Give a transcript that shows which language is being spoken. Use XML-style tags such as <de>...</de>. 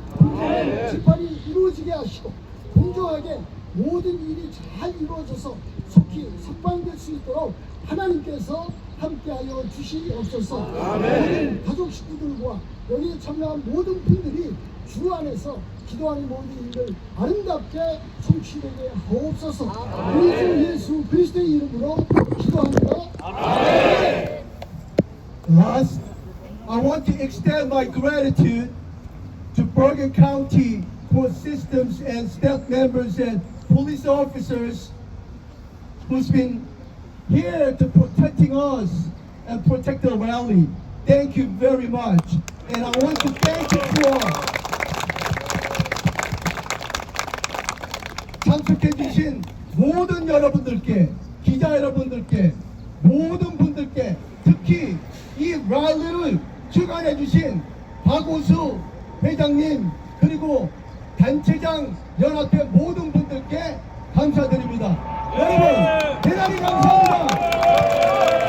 <ko>공정한 재판이 이루어지게 하시고 공정하게 모든 일이 잘 이루어져서 속히 석방될 수 있도록 하나님께서 함께하여 주시옵소서. 모든 가족 식구들과 여기에 참여한 모든 분들이 주 안에서 기도하는 모든 일을 아름답게 성취되게 하옵소서. 우리 주 예수 그리스도의 이름으로 기도합니다.</ko> <en>Last, I want to extend my gratitude to Bergen County court systems and staff members and police officers who's been here to protecting us and protect the rally. Thank you very much. And I want to thank you for</en> <ko>참석해주신 모든 여러분들께, 기자 여러분들께, 모든 분들께, 특히 이 랠리를 주관해주신 박오수 회장님, 그리고 단체장 연합회 모든 분들께 감사드립니다. 여러분, 대단히 감사합니다.</ko>